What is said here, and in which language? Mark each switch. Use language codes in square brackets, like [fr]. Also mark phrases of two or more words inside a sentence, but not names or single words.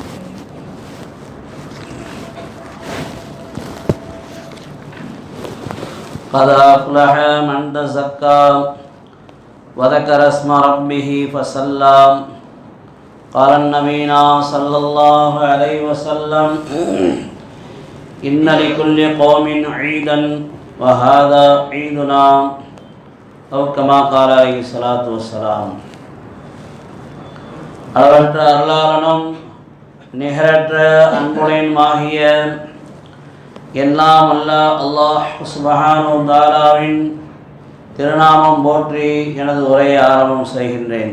[ar] قد أفلح من تزكى وذكر اسم ربه فصلى قال النبي صلى الله عليه وسلم إن لكل قوم عيدا وهذا عيدنا أو كما قال عليه الصلاة والسلام. [ta] அளவற்ற அருளாளனும் நிகரற்ற அன்புடையனுமாகிய எல்லாம் அல்ல அல்லாஹ் [ar] سبحانه وتعالى [ta] திருநாமம் போற்றி எனது உரையை ஆரம்பம் செய்கின்றேன்.